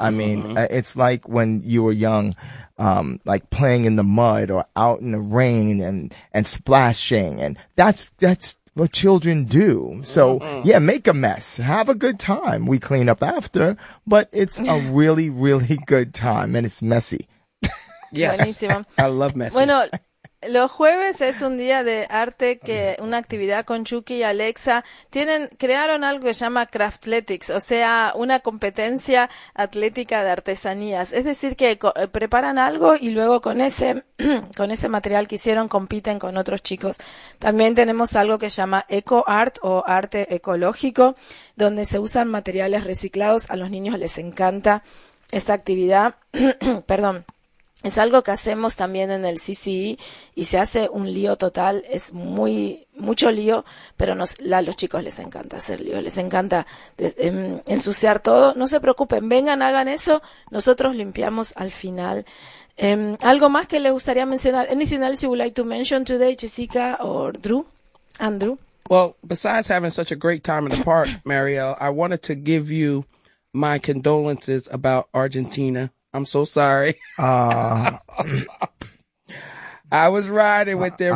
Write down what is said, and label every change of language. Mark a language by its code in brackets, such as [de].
[en] I mean, it's like when you were young, like playing in the mud or out in the rain and splashing. And that's what children do. So yeah, make a mess, have a good time. We clean up after, but it's a really, really good time, and it's messy. Yes. I love messy. [es] Bueno, los jueves es un día de arte, que una actividad con Chucky y Alexa. Crearon algo que se llama Craftletics, o sea, una competencia atlética de artesanías. Es decir, que preparan algo y luego con ese material que hicieron compiten con otros chicos. También tenemos algo que se llama Eco Art o arte ecológico, donde se usan materiales reciclados. A los niños les encanta esta actividad. Perdón. Es algo que hacemos también en el CCE y se hace un lío total, es muy mucho lío, pero a los chicos les encanta hacer lío, les encanta ensuciar todo. No se preocupen, vengan, hagan eso, nosotros limpiamos al final. ¿Algo más que les gustaría mencionar? [en] Anything else you would like to mention today, Jessica or Drew? Andrew? Well, besides having such a great time in the park, Marielle, I wanted to give you my condolences about Argentina. I'm so sorry. I was riding with them.